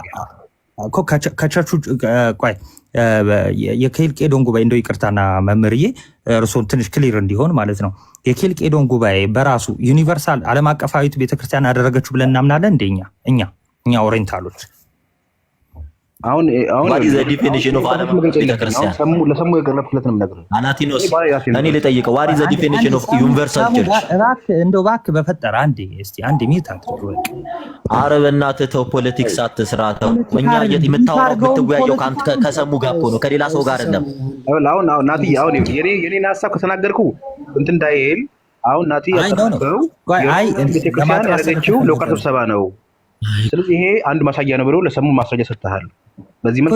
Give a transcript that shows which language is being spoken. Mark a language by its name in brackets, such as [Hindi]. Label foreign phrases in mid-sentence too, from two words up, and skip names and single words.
[Amharic] እኮ ከቸርቹ ቆይ የኬልቄዶን ጉባኤ እንደው ይቅርታና መምህርዬ እርሶን ትንሽ ክሊር እንዲሆን ማለት ነው። የኬልቄዶን ጉባኤ በራሱ ዩኒቨርሳል ዓለም አቀፋዊት ቤተክርስቲያን ያደረገችው ብለን እናምናለን እንደኛ እኛ ኦሪየንታሎች አሁን [English] what is the definition of [Amharic] ዓለም አቀፍ ቤተክርስቲያን? ለሰሙ የገለጽኩለትንም ነገር አናቲኖስ እኔ ልጠይቀው [English] what is the definition of universal church? [Amharic] እባክህ በፈጠረ አንዴ ሚውት አድርግ። ኧረ በእናትህ ተው፣ ፖለቲክስ አትስራ ተው። እኛ የምትወያየው ከሰሙ ጋር እኮ ነው፣ ከሌላ ሰው ጋር አይደለም። አሁን ናቲ አሁን የኔን ሀሳብ ከተናገርኩ እንትን እንዳይል አሁን ናቲ ያቀረበው ቤተክርስቲያን ያደረገችው ሎካል ስብሰባ ነው። ስለዚህ ይሄ አንድ ማሳያ ነው ብሎ ለሰሙ ማስረጃ ሰጥተሃል። በዚህ መልኩ